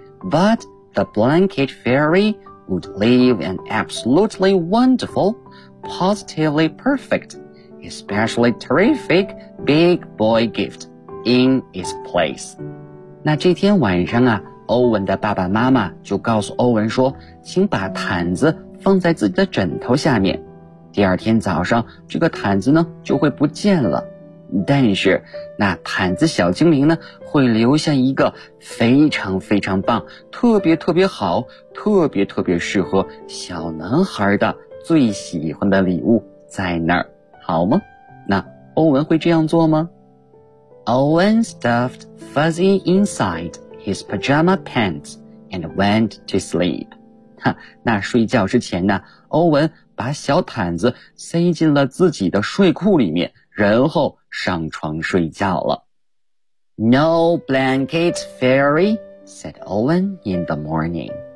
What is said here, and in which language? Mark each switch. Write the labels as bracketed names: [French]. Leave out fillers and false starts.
[English] But the blanket fairy would leave an absolutely wonderful, positively perfect, especially terrific big boy gift in its place. [Chinese] 那这天晚上啊，欧文的爸爸妈妈就告诉欧文说，请把毯子放在自己的枕头下面，第二天早上这个毯子呢就会不见了，但是那毯子小精灵呢会留下一个非常非常棒，特别特别好，特别特别适合小男孩的最喜欢的礼物在那儿，好吗？那欧文会这样做吗？ [English] Owen stuffed Fuzzy inside his pajama pants and went to sleep. [Chinese] 那睡觉之前呢，欧文把小毯子塞进了自己的睡裤里面，然后上床睡觉了。 [English] No blanket fairy, said Owen in the morning.